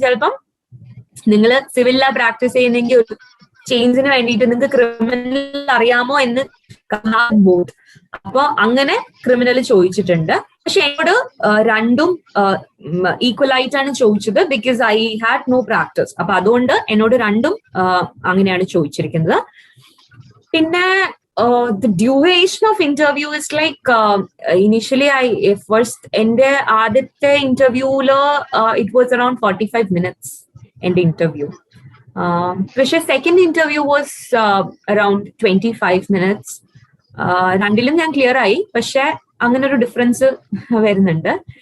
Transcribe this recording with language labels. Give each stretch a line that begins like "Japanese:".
Malayalam: ചിലപ്പം നിങ്ങൾ സിവിലിലാ പ്രാക്ടീസ് ചെയ്യുന്നെങ്കിൽ ഒരു ചേഞ്ചിന് വേണ്ടിയിട്ട് നിങ്ങൾക്ക് ക്രിമിനൽ അറിയാമോ എന്ന് ബോർഡ്, അപ്പൊ അങ്ങനെ ക്രിമിനൽ ചോദിച്ചിട്ടുണ്ട്. പക്ഷെ എന്നോട് രണ്ടും ഈക്വൽ ആയിട്ടാണ് ചോദിച്ചത്,
English: Because I had no practice.
Malayalam: അപ്പൊ അതുകൊണ്ട് എന്നോട് രണ്ടും അങ്ങനെയാണ് ചോദിച്ചിരിക്കുന്നത്. പിന്നെ
English: the duration of interview is like initially
Malayalam: എന്റെ ആദ്യത്തെ ഇന്റർവ്യൂല്
English: it was around 45 minutes
Malayalam: എന്റെ ഇന്റർവ്യൂ. പക്ഷെ
English: Second interview was around 25 minutes.
Malayalam: രണ്ടിലും ഞാൻ ക്ലിയർ ആയി, പക്ഷെ അങ്ങനെ ഒരു ഡിഫറൻസ് വരുന്നുണ്ട്.